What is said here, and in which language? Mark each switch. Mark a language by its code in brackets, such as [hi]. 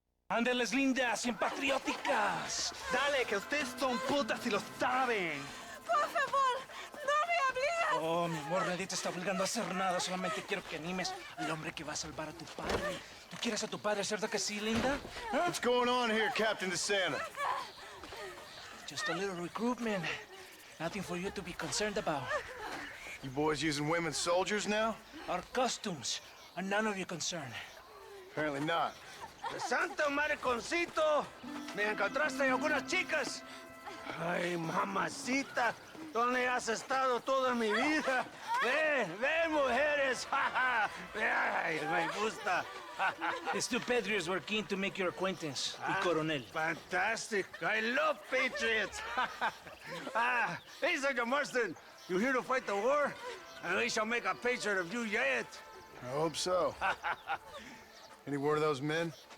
[es] Ándeles lindas y patrióticas. Dale, que ustedes son putas y lo saben. Por favor, no me obligas. Oh, mi amor, nadie te está obligando a hacer nada. Solamente quiero que animes al hombre que va a salvar a tu padre. ¿Tú quieres a tu padre, cierto que sí, linda? ¿Ah? [en] What's going on here, Captain DeSanta? Just a little recruitment. Nothing for you to be concerned about. You boys using women soldiers now? Our costumes are none of your concern. Apparently not. [es] De santo mariconcito, me encontraste algunas chicas. Ay, mamacita, ¿dónde has estado toda mi vida? Ven, mujeres. Ay, me gusta. [en] These two patriots were keen to make your acquaintance, the Coronel. Fantastic. I love patriots. Hey, Sergeant Marston, you here to fight the war? And we shall make a patriot of you yet. I hope so. Any word of those men?